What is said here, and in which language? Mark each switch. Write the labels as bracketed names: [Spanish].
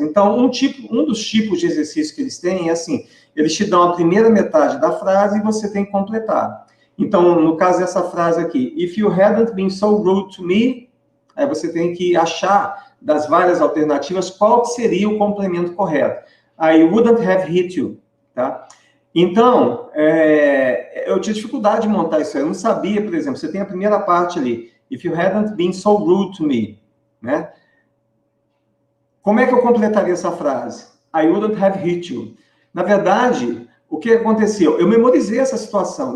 [Portuguese] Então, um dos tipos de exercício que eles têm é assim, eles te dão a primeira metade da frase e você tem que completar. Então, no caso dessa frase aqui, [English] if you hadn't been so rude to me, [Portuguese] aí você tem que achar das várias alternativas qual seria o complemento correto. [English] I wouldn't have hit you, [Portuguese] tá? Então, eu tinha dificuldade de montar isso aí. Eu não sabia, por exemplo, você tem a primeira parte ali, [English] if you hadn't been so rude to me, [Portuguese] né? Como é que eu completaria essa frase? [English] I wouldn't have hit you. [Portuguese] Na verdade, o que aconteceu? Eu memorizei essa situação.